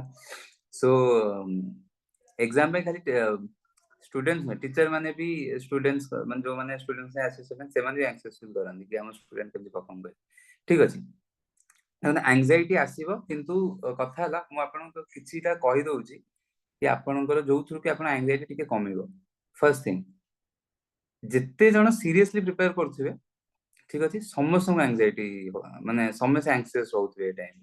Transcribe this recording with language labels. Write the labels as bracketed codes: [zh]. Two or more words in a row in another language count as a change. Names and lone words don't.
[en] So exam [or] ପାଇଁ ଖାଲି students ନୁହେଁ, teacher ମାନେ ବି students ମାନେ ଯୋଉମାନେ [en] students association [or] ସେମାନେ ବି [en] anxious feel [or] କରନ୍ତି କି ଆମ student କେମିତି perform କରିବେ। ଠିକ ଅଛି, ମାନେ anxiety ଆସିବ, କିନ୍ତୁ କଥା ହେଲା ମୁଁ ଆପଣଙ୍କୁ କିଛିଟା କହିଦଉଛି କି ଆପଣଙ୍କର ଯୋଉଥିରୁ କି ଆପଣ anxiety ଟିକେ କମିବ। [en] first thing, [or] ଯେତେ ଜଣ [en] seriously prepare [or] କରୁଥିବେ, ଠିକ ଅଛି, ସମସ୍ତଙ୍କୁ anxiety ମାନେ ସମସ୍ତେ anxious ରହୁଥିବେ ଏ ଟାଇମ୍।